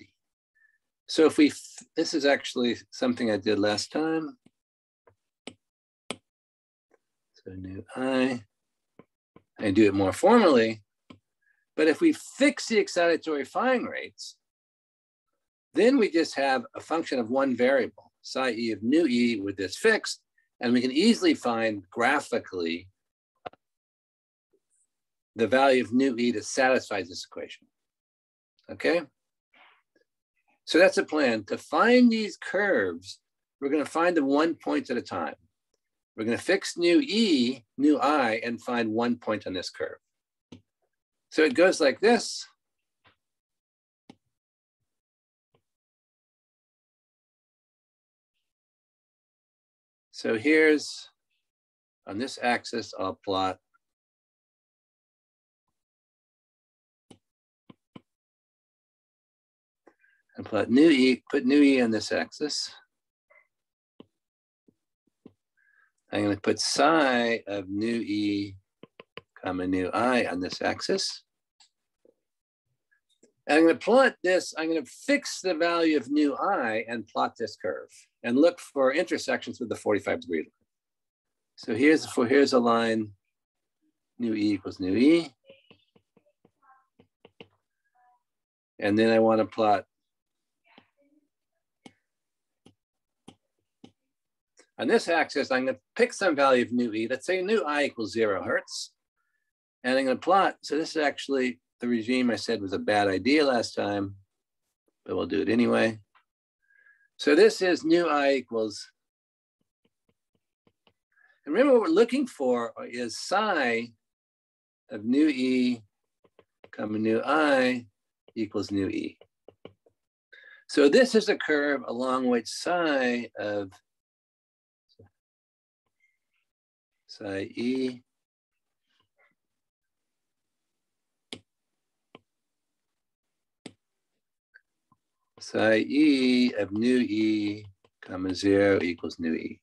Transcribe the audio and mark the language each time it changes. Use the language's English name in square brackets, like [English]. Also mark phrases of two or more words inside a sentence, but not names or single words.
[English] So if this is actually something I did last time. So nu I do it more formally, but if we fix the excitatory firing rates, then we just have a function of one variable, psi e of nu e with this fixed, and we can easily find graphically the value of nu e that satisfies this equation. Okay? So that's the plan. To find these curves, we're going to find them 1 point at a time. We're going to fix nu e, nu I, and find 1 point on this curve. So it goes like this. So here's, on this axis, I'll plot nu e, put nu e on this axis. I'm going to put psi of nu e comma nu I on this axis. And I'm going to plot this, I'm going to fix the value of nu I and plot this curve and look for intersections with the 45-degree line. So here's a line, nu e equals nu e. And then I want to plot on this axis, I'm going to pick some value of nu e. Let's say nu I equals 0 hertz. And I'm going to plot. So this is actually the regime I said was a bad idea last time, but we'll do it anyway. So this is nu I equals And remember, what we're looking for is psi of nu E comma nu I equals nu E. So this is a curve along which psi of psi E psi E of nu E comma 0 equals nu E.